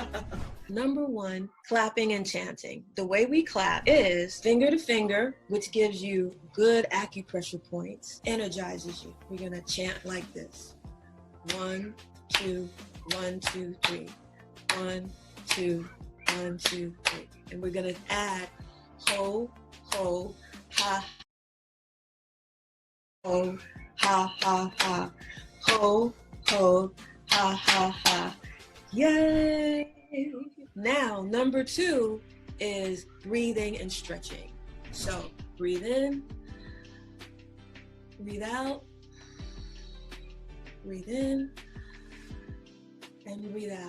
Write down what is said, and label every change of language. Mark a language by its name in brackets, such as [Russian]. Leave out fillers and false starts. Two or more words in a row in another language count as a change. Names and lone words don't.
[English] Number 1, clapping and chanting. The way we clap is finger to finger, which gives you good acupressure points, energizes you. We're gonna chant like this. 1, 2, 1, 2, 3. 1, 2, 1, 2, 3. And we're gonna add ho, ho, ha, ho, ha, ha, ha, ho, ho, ha, ha, ha. Yay! Now, number 2 is breathing and stretching. So, breathe in, breathe out, breathe in, and breathe out.